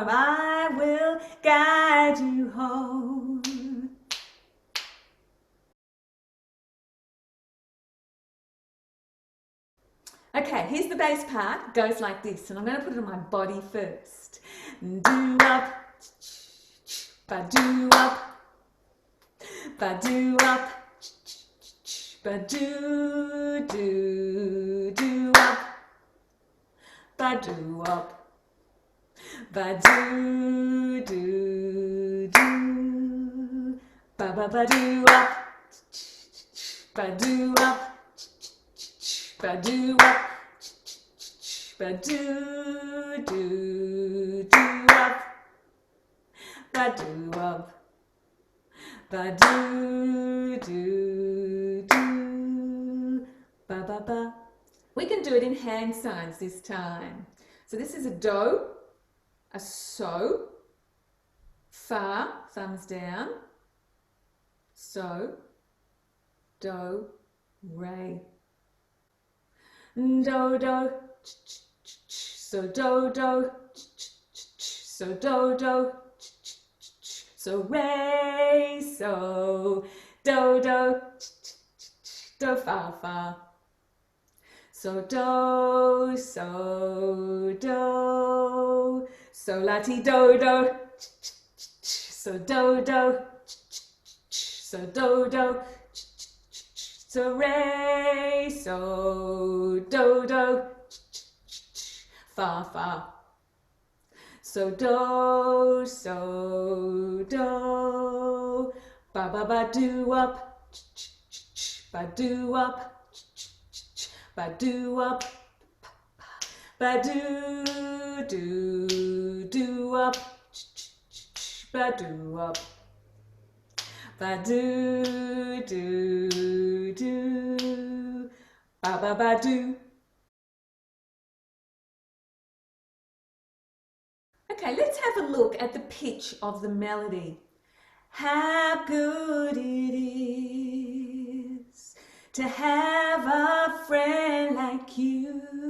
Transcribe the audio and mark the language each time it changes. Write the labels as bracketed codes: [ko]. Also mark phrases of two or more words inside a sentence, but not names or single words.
[en] I will guide you home. Okay, here's the bass part. It goes like this, and I'm going to put it on my body first. Do up, ba do up, ba do up, ba do do up, ba do up, ba do do, ba ba do up, ba do up, ba do up, ba do up, ba do up. Ba do ba ba ba. We can do it in hand signs this time. So this is a do, a so, fa, thumbs down, so, do, re. Do do, so do do, so do do. So re, so do do, do fa fa. So do, So la ti do do, so do do, so do do, so re, so do do, fa fa. So do, ba ba ba do up, ba do up, ba do up, ba do up, ba do up, ba do ba ba ba do. Okay, let's have a look at the pitch of the melody. How good it is to have a friend like you.